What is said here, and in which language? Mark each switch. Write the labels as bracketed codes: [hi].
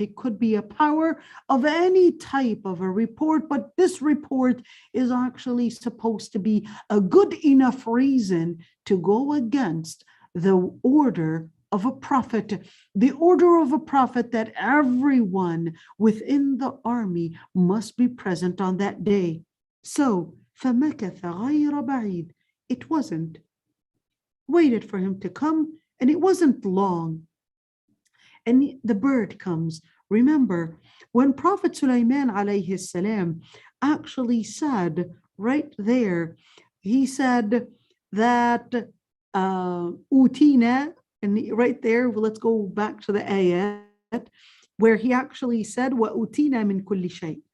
[en] It could be a power of any type of a report, but this report is actually supposed to be a good enough reason to go against the order of a prophet, the order of a prophet that everyone within the army must be present on that day. [ar] So, فَمَكَثَ غَيْرَ بَعِيدٍ. [en] It wasn't. Waited for him to come, and it wasn't long. And the bird comes. Remember, when Prophet Sulaiman alayhi salam actually said right there, he said that utina, and right there, well, let's go back to the ayat, where he actually said, [ar] wa utina min kulli shay.